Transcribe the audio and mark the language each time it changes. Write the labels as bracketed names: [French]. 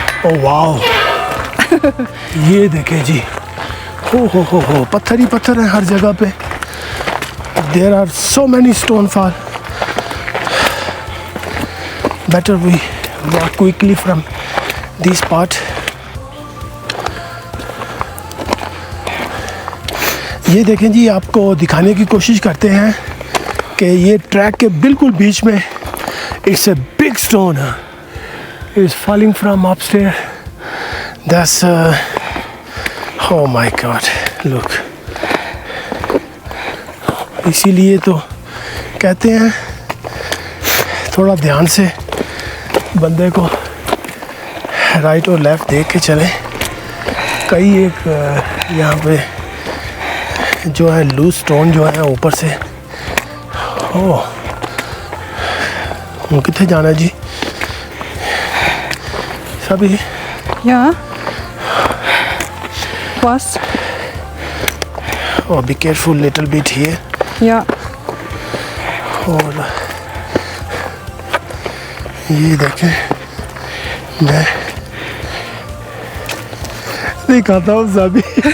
[Hindi] Oh wow ये देखें जी, हो पत्थर ही पत्थर है हर जगह पे. [English] There are so many stone fall. Better we walk quickly from this part. [Hindi] ये देखें जी, आपको दिखाने की कोशिश करते हैं कि ये ट्रैक के बिल्कुल बीच में [English] it's a big stone. It's falling from upstairs. That's oh my God, look. [Hindi] इसीलिए तो कहते हैं थोड़ा ध्यान से बंदे को राइट और लेफ़्ट देख के चलें. कई एक यहाँ पे जो है लूज स्टोन जो है ऊपर से. ओह हम कितने जाना है जी सभी? [German] Ja. Was? [English] Oh, be careful little bit here. [German] Ja. [Hindi] और ये देखें मैं दिखाता हूँ सभी.